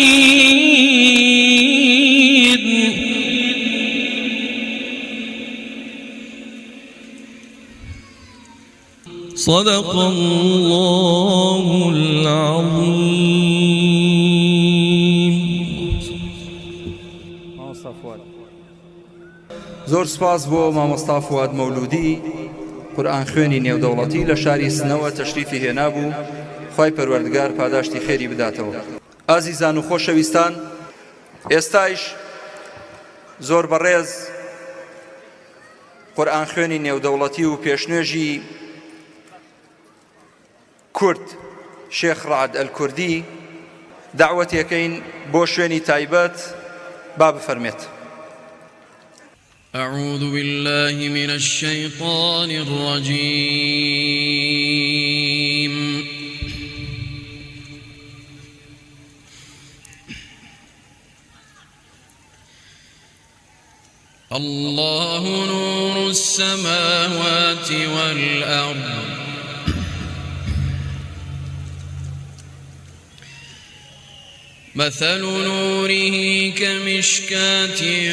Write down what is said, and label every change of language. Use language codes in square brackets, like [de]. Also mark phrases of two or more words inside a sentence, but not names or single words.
[ar] للسائلين صدق الله العظيم. [ckb] زۆر سپاس بۆ مامۆستا فواد مەولودی قورئان خوێنی نێودەوڵەتی لە شاری سنەوە تەشریفی هێنابوو. خوای پەروەردگار پاداشتی خێری بداتەوە. ئازیزان و خۆشەویستان، ئێستایش زۆر بەڕێز قورئان خوێنی نێودەوڵەتی و پێشنوێژی کورد شێخ ڕەعد ئەلکوردی دعوەتێکەین بۆ شوێنی تایبەت. با بفەرمێت. [ar] أعوذ بالله من الشيطان الرجيم. الله نور السماوات والأرض مثل نوره كمشكاة